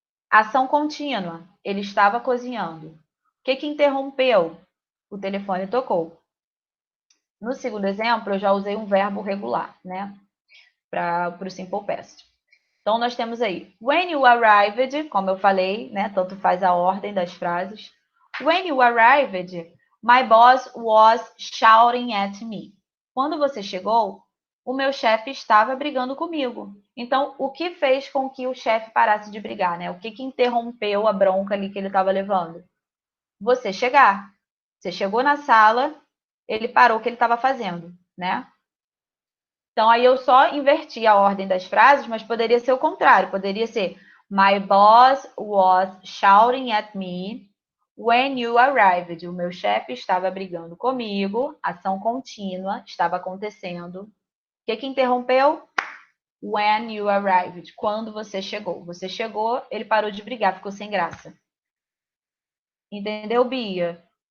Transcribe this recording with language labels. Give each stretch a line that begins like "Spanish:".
Portuguese: Ação contínua. Ele estava cozinhando. O que interrompeu? O telefone tocou. No segundo exemplo, eu já usei um verbo regular, né? Para o simple past. Então, nós temos aí,
English: when you arrived,
Portuguese: como eu falei, né? Tanto faz a ordem das frases.
English: When you arrived, my boss was shouting at me.
Portuguese: Quando você chegou, o meu chefe estava brigando comigo. Então, o que fez com que o chefe parasse de brigar, né? O que interrompeu a bronca ali que ele estava levando? Você chegar. Você chegou na sala, ele parou o que ele estava fazendo, né? Então, aí eu só inverti a ordem das frases, mas poderia ser o contrário. Poderia ser
English: my boss was shouting at me when you arrived.
Portuguese: O meu chefe estava brigando comigo. Ação contínua estava acontecendo. O que interrompeu?
English: When you arrived.
Portuguese: Quando você chegou. Você chegou, ele parou de brigar, ficou sem graça. Entendeu, Bia?